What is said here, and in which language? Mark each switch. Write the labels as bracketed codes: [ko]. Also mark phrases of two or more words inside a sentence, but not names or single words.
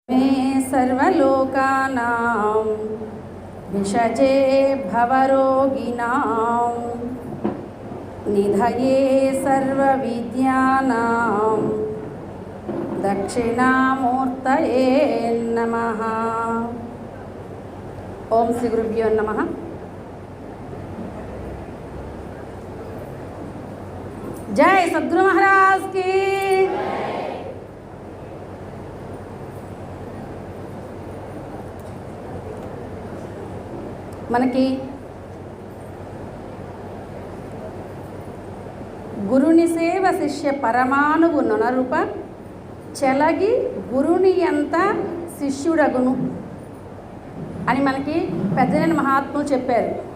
[sa] मे सर्वलोकानां विषजे भवरोगिणां निधये सर्वविद्यानां दक्षिणामूर्तये नमः। ओम श्री गुरुभ्यो नमः। [hi] जय सद्गुरु महाराज की। [te] మనకి గురుని సేవ శిష్య పరమాణువు నొనరుప చెలగి గురుని ఎంత శిష్యుడగును అని మనకి పెద్దలైన మహాత్ములు చెప్పారు.